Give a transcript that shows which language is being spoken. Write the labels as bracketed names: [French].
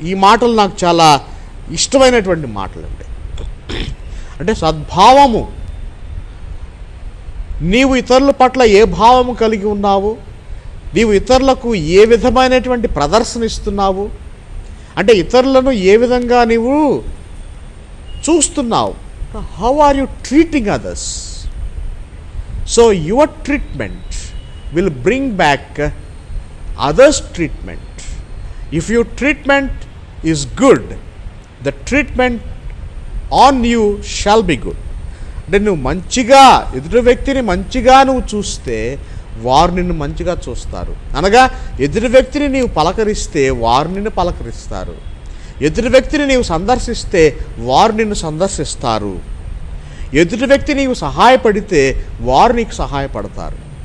[Telugu] ఈ మాటలు నాకు చాలా ఇష్టమైనటువంటి మాటలండి. అంటే సద్భావము, నీవు ఇతరుల పట్ల ఏ భావము కలిగి ఉన్నావు, నీవు ఇతరులకు ఏ విధమైనటువంటి ప్రదర్శన ఇస్తున్నావు, అంటే ఇతరులను ఏ విధంగా నీవు చూస్తున్నావు. [English] How are you treating others? So your treatment will bring back others' treatment. If your treatment is good, the treatment on you shall be good. [Telugu] అంటే నువ్వు మంచిగా ఎదుటి వ్యక్తిని మంచిగా నువ్వు చూస్తే వారు నిన్ను మంచిగా చూస్తారు. అనగా ఎదుటి వ్యక్తిని నీవు పలకరిస్తే వారు నిన్ను పలకరిస్తారు. ఎదుటి వ్యక్తిని నీవు సందర్శిస్తే వారు నిన్ను సందర్శిస్తారు. ఎదుటి వ్యక్తి నీవు సహాయపడితే వారు నీకు సహాయపడతారు.